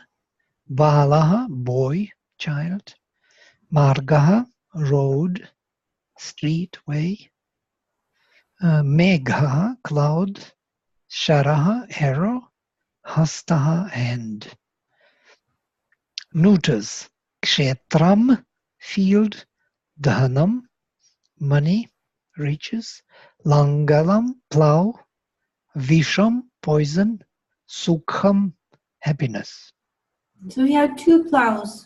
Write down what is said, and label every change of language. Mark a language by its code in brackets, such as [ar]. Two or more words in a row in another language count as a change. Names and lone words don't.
[sa] Balaha, [en] boy, child. Margaha, road, street, way. Megha, cloud. Sharaha, arrow. Hastaha, hand. Neuters. [sa] Kshetram, [en] field. Dhanam, money, riches. Langalam, plow. Visham, poison. Sukham, happiness. So we have two plows.